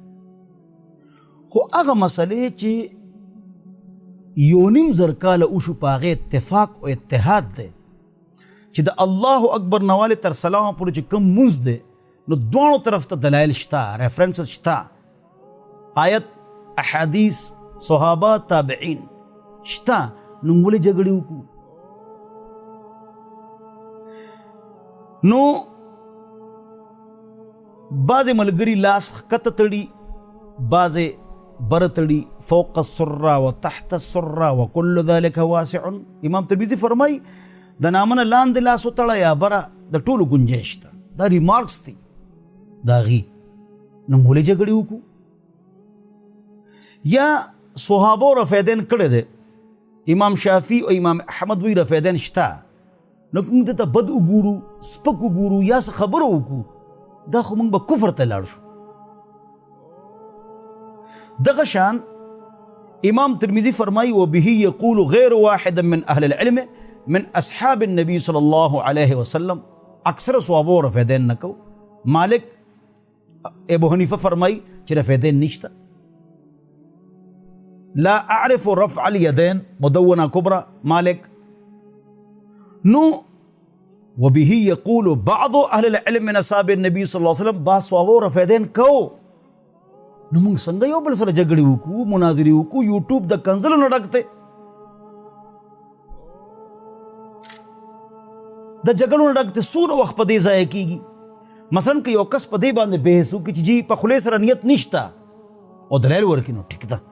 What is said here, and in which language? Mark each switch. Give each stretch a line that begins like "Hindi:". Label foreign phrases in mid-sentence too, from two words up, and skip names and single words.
Pashto: خو هغه مسلې چې یو نیم زر کاله وشو په هغې اتفاق او اتحاد دی چې د الله اکبر نه والې تر سلامه پورې چې کوم مونځ دی نو دواړو طرف ته دلایل شته، ریفرنسز شته، آیت احادیث صحابه تابعین شته، نو ولې جګړې وکړو؟ نو بعض ملګری لاس ښکته تړي، بعض بره تړي،
Arabic: فوق السره و تحت السره و کل ذلک واسع.
Pashto: امام ترمذی فرمای د نامنه لاندې لاس وتړه یا بره د ټولو گنجایش ده. دا ریمارکس دي د هغې. نو ولې جګړې وکړو؟ یا صحابو رفیدین کړی دی، امام شافعي او امام احمد وی رفیدین شته، نو موږ دته بد وګورو، سپک وګورو یا څه خبره وکړو، دا خو موږ به کفر ته لاړ شو. دغه شان امام ترمذی فرمایي
Arabic: وبه یقول غیر واحد من اهل العلم من اصحاب النبي صلی الله علیه وسلم.
Pashto: اکثر صحابو رفیدین نه کو. مالک ابو حنیفه فرمایي چې رفیدین نشته.
Arabic: لا اعرف رفع اليدين مدونه کبرى مالک. نو وبه يقول بعض اهل العلم من اصحاب النبي صلی الله علیه وسلم.
Pashto: با صحابو رفیدین کو. نو موږ څنګه یو بل سره جګړې وکړو، مناظرې وکړو؟ یوټیوب د کنځلو نه ډک دی، د جګړو نه ډک دی. څومره وخت په دې ضایع کېږي. مثلا که یو کس په دې باندې بحث وکړي چې جی په خولې سره نیت نشته او دلایل ورکړي نو ټیک ده.